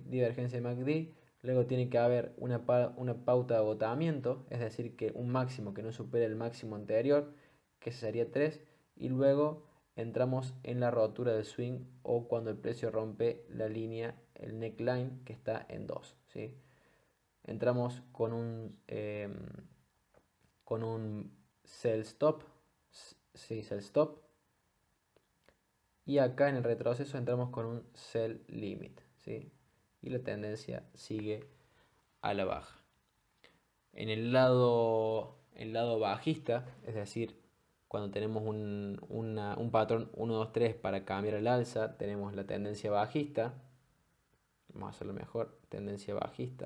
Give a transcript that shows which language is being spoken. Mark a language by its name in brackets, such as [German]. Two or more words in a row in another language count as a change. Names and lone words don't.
[Spanish] Divergencia en MACD, luego tiene que haber una pauta de agotamiento, es decir, que un máximo que no supere el máximo anterior, que sería 3, y luego entramos en la rotura del swing o cuando el precio rompe la línea, el neckline, que está en 2, ¿sí? Entramos con un [English] sell stop, [Spanish] sí, [English] sell stop, [Spanish] y acá en el retroceso entramos con un [English] sell limit, [Spanish] ¿sí? Y la tendencia sigue a la baja. En el lado bajista, es decir, cuando tenemos un patrón 1, 2, 3 para cambiar al alza, tenemos la tendencia bajista. Vamos a hacerlo mejor, tendencia bajista.